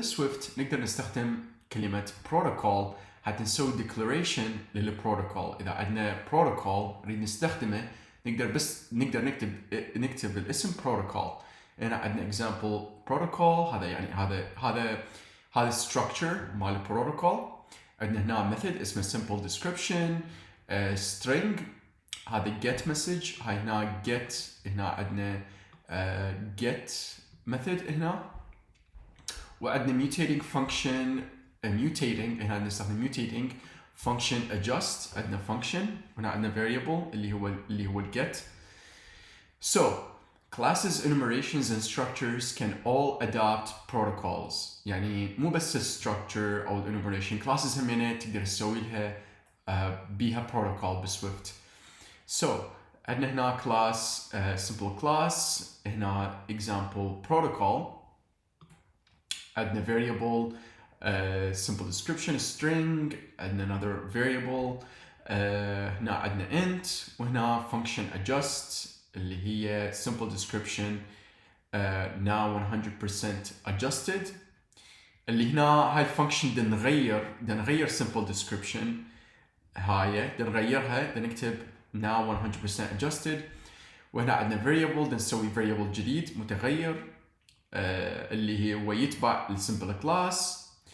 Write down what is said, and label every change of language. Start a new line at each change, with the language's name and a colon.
Arabic: بالسويفت نقدر نستخدم كلمة protocol حتى نسوي declaration للبروتوكول. إذا عندنا protocol نريد نستخدمه نقدر نكتب الاسم protocol. هنا عندنا example protocol، هذا يعني هذا structure مال البروتوكول. عندنا هنا method اسمه simple description، string هذا get message، هاي هنا get، هنا عندنا get method هنا، وعندنا mutating function mutating، هنا نستخدم mutating function adjust، عندنا function، هنا عندنا variable اللي هو get.
English: Classes, enumerations and structures can all adopt protocols.
Arabic: يعني مو بس structure أو enumeration، classes همينة تقدر تسوي لها بيها protocol بسويفت. عندنا هنا class simple class، هنا example protocol، عندنا variable simple description string، عندنا another variable، هنا عندنا int، وهنا function adjust اللي هي simple description now 100% adjusted. اللي هنا هاي الفانكشن بدنا نغير simple description، هاي بدنا نغيرها، بدنا نكتب now 100% adjusted. وهنا عندنا variable، بدنا نسوي variable جديد متغير اللي هو يتبع السمبل كلاس.